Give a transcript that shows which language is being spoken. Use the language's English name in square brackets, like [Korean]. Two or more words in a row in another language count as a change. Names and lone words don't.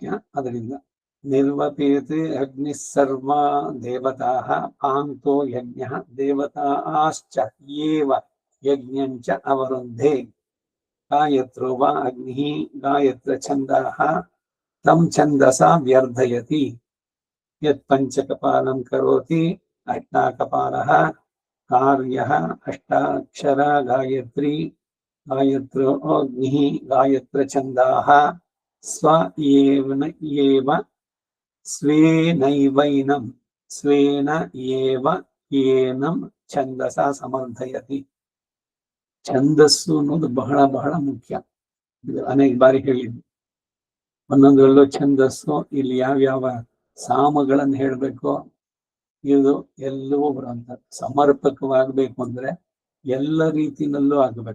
[Sanskrit] ಅದರಿಂದ ನಿರ್ವಪೇತೆ ಅಗ್ನಿ ಸರ್ವ ದೇವತಾ ಪಾಂತೋ ಯಜ್ಞ ದೇವತಾಶ್ಚ ಏವ ಯಜ್ಞಂಚ ಅವರುಂಧೆ ಗಾಯತ್ರೋ ವಾ ಅಗ್ನಿ ಗಾಯತ್ರ ಛಂದಃ ತಂ ಛಂದಸಾ ವ್ಯರ್ಧಯತಿ ಯತ್ ಪಂಚಕಪಾಲಂ ಕರೋತಿ ಅಷ್ಟಾಕಪಾಲಃ ಕಾರ್ಯಃ ಅಷ್ಟಾಕ್ಷರ ಗಾಯತ್ರಿ ಗಾಯತ್ರೋ ಅಗ್ನಿ ಗಾಯತ್ರ ಛಂದಃ ಸ್ವ ಏವ ಸ್ವೇನೈವೈನಂ ಸ್ವೇನ ಏವ ಏನಂ ಛಂದಸ ಸಮರ್ಥಯತಿ. [Kannada] ಛಂದಸ್ಸು ಅನ್ನೋದು ಬಹಳ ಬಹಳ ಮುಖ್ಯ. ಅನೇಕ ಬಾರಿ ಹೇಳಿದ್ವಿ. ಒಂದೊಂದರಲ್ಲೂ ಛಂದಸ್ಸು ಇಲ್ಲಿ ಯಾವ್ಯಾವ ಸಾಮಗಳನ್ನು ಹೇಳ್ಬೇಕು ಇದು ಎಲ್ಲವೂ ಬರುವಂತ. ಸಮರ್ಪಕವಾಗಬೇಕು ಅಂದ್ರೆ ಎಲ್ಲ ರೀತಿನಲ್ಲೂ ಆಗ್ಬೇಕು.